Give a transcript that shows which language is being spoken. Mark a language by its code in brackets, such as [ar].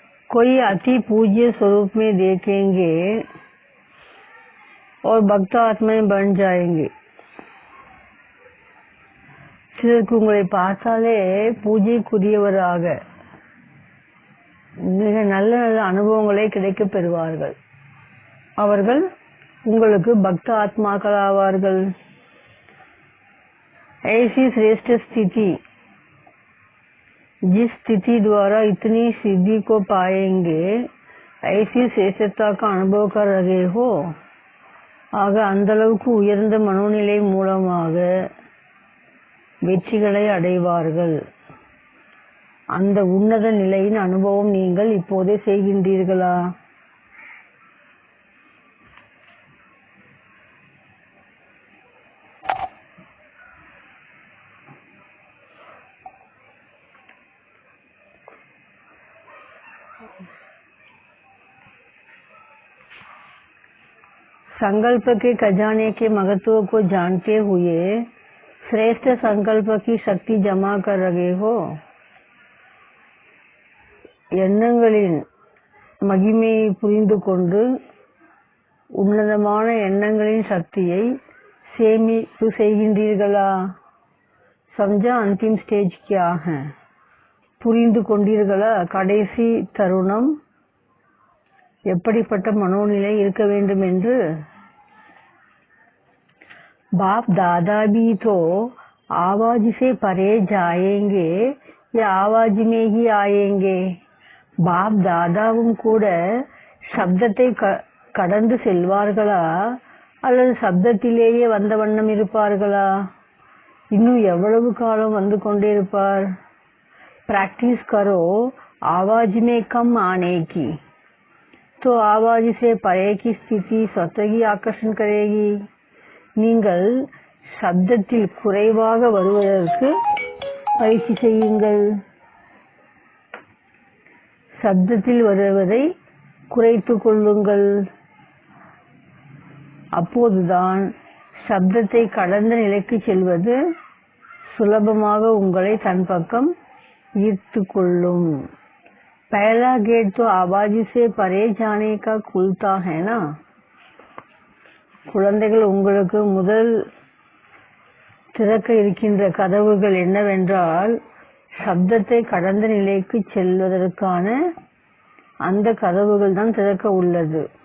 [hi] कोई अति पूज्य स्वरूप में देखेंगे और भक्त आत्माएं बन जाएंगे. [ta] சிலருக்கு உங்களை பார்த்தாலே பூஜைக்குரியவராக மிக நல்ல நல்ல அனுபவங்களை கிடைக்க பெறுவார்கள். அவர்கள் உங்களுக்கு பக்த ஆத்மாக்கள் ஆவார்கள். [hi] ऐसी श्रेष्ठ स्थिति, जिस स्थिति द्वारा इतनी सिद्धि को पाएंगे, ऐसी श्रेष्ठता का अनुभव कर रहे हो. [ta] ஆக அந்த அளவுக்கு உயர்ந்த மனோநிலை மூலமாக வெற்றிகளை அடைவார்கள். அந்த உன்னத நிலையின் அனுபவம் நீங்கள் இப்போதே செய்கின்றீர்களா? [hi] संकल्प के खजाने के महत्व को जानते हुए श्रेष्ठ संकल्प की शक्ति जमा कर रहे हो. [ta] எண்ணங்களின் மகிமையை புரிந்து கொண்டு உன்னதமான எண்ணங்களின் சக்தியை சேமிப்பு செய்கின்றீர்களா? [hi] समझा अंतिम स्टेज क्या है? [ta] புரிந்து கொண்டீர்களா கடைசி தருணம் எப்படிப்பட்ட மனோநிலை இருக்க வேண்டும் என்று? [hi] बाप दादा भी तो आवाज से परे जाएंगे या आवाज में ही आएंगे? [ta] பாப் தாதாவும் கூட சப்தத்தை கடந்து செல்வார்களா அல்லது சப்தத்திலேயே வந்த வண்ணம் இருப்பார்களா? இன்னும் எவ்வளவு காலம் வந்து கொண்டே இருப்பார்? [hi] प्रैक्टिस करो आवाज में कम आने की, तो आवाज से परे की स्थिति स्वतः ही आकर्षण करेगी. [ta] நீங்கள் சப்தத்தில் குறைவாக வருவதற்கு பயிற்சி செய்யுங்கள். சப்தத்தில் வருவதை குறைத்து கொள்ளுங்கள். அப்போதுதான் சப்தத்தை கடந்த நிலைக்கு செல்வது சுலபமாக உங்களை தன் பக்கம் ஈர்த்து கொள்ளும். [hi] पहला गेट तो आवाज़ी से परे जाने का खुलता है ना. [ta] குழந்தைகள், உங்களுக்கு முதல் திறக்க இருக்கின்ற கதவுகள் என்னவென்றால் சப்தத்தை கடந்த நிலைக்கு செல்வதற்கான அந்த கதவுகள் தான் திறக்க உள்ளது.